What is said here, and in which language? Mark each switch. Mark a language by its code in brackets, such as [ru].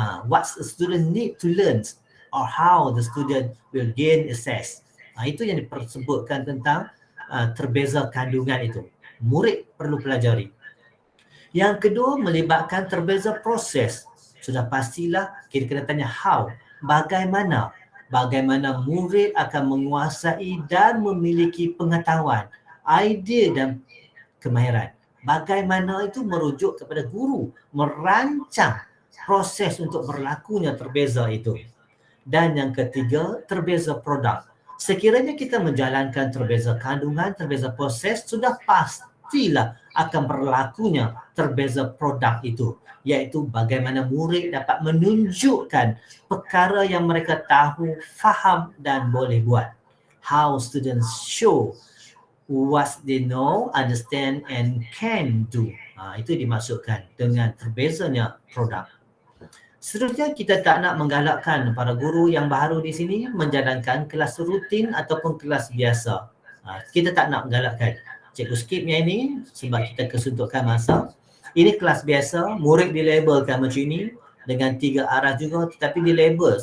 [en] What the student need to learn or how the student will gain access. [ms] Itu yang disebutkan tentang terbeza kandungan itu. Murid perlu pelajari. Yang kedua melibatkan terbeza proses. Sudah pastilah kita kena tanya [en] how. [ms] Bagaimana murid akan menguasai dan memiliki pengetahuan, idea dan kemahiran. Bagaimana itu merujuk kepada guru merancang proses untuk berlakunya terbeza itu. Dan yang ketiga, terbeza produk. Sekiranya kita menjalankan terbeza kandungan, terbeza proses, sudah pastilah akan berlakunya terbeza produk itu, iaitu bagaimana murid dapat menunjukkan perkara yang mereka tahu, faham dan boleh buat. [en] How students show what they know, understand and can do. [ms] Itu dimaksudkan dengan terbezanya produk. Seterusnya, kita tak nak menggalakkan para guru yang baru di sini menjalankan kelas rutin ataupun kelas biasa. Kita tak nak menggalakkan. Cikgu skip yang ini sebab kita kesuntukan masa. Ini kelas biasa, murid dilabelkan macam ini dengan 3 arah juga, tetapi dilabel.